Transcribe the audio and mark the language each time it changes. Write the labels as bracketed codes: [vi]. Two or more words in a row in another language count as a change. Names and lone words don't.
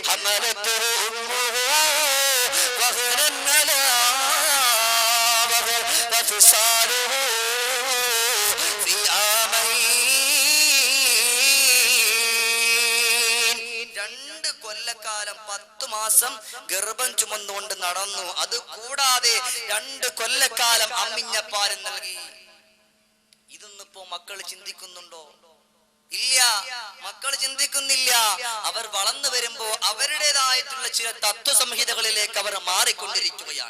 [ar] حملته أمه وهنا على وهن وفصاله في عامين. [ml] 2 കൊല്ലക്കാലം 10 മാസം ഗർഭം ചുമന്നുകൊണ്ട് നടന്നു. അത് കൂടാതെ 2 കൊല്ലക്കാലം അമ്മിഞ്ഞപ്പാലും നൽകി. ഇതൊന്നിപ്പോ മക്കൾ ചിന്തിക്കുന്നുണ്ടോ? ഇല്ല, മക്കൾ ചിന്തിക്കുന്നില്ല. അവർ വളർന്നു വരുമ്പോ അവരുടേതായിട്ടുള്ള ചില തത്വസംഹിതകളിലേക്ക് അവർ മാറിക്കൊണ്ടിരിക്കുകയാണ്.